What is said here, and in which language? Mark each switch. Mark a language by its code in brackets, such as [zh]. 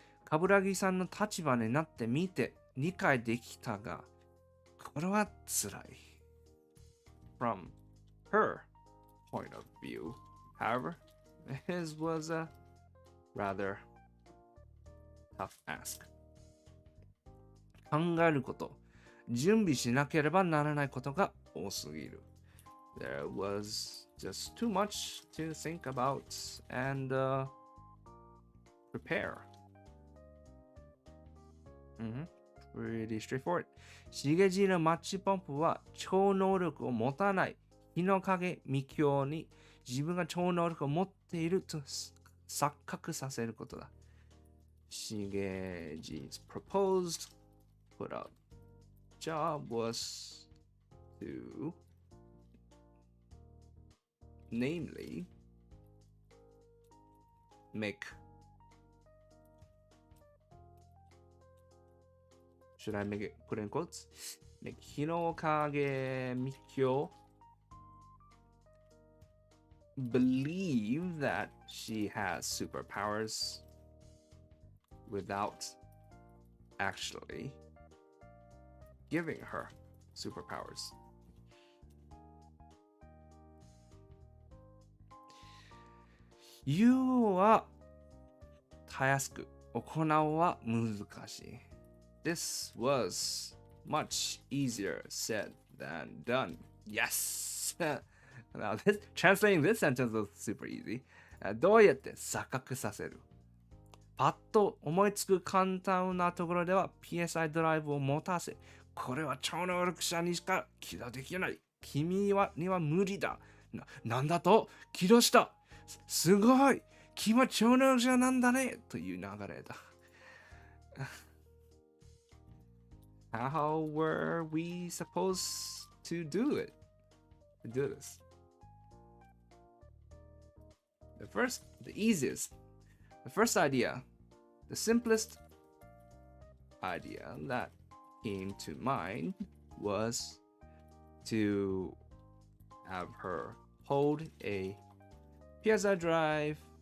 [ja] 冠城さんの立場になってみて理解できたが、これは辛い。 [en] From her point of view, however, his was a rather tough ask. [ja] 考えること、準備しなければならないことが多すぎる。 [en] There was just too much to think about and prepare. Pretty straightforward. [ja] しげじのマッチポンプは超能力を持たない日の影未教に自分が超能力を持っていると錯覚させることだ。しげじ [en] 's proposed put up job was to namely make, should I make it put in quotes? Make Hinokage Mikyo believe that she has superpowers without actually giving her superpowers. [ja] You はたやすく、行うは難しい。 [en] This was much easier said than done. Yes! Now, translating this sentence was super easy. [ja] どうやって錯覚させる？パッと思いつく簡単なところでは PSI ドライブを持たせ、これは超能力者にしか起動できない。君には無理だ。なんだと？起動した。すごい！君は超能力者なんだねという流れだ。 [en] How were we supposed to do it? To do this? The easiest, the first idea, the simplest idea that came to mind was to have her hold a PSI drive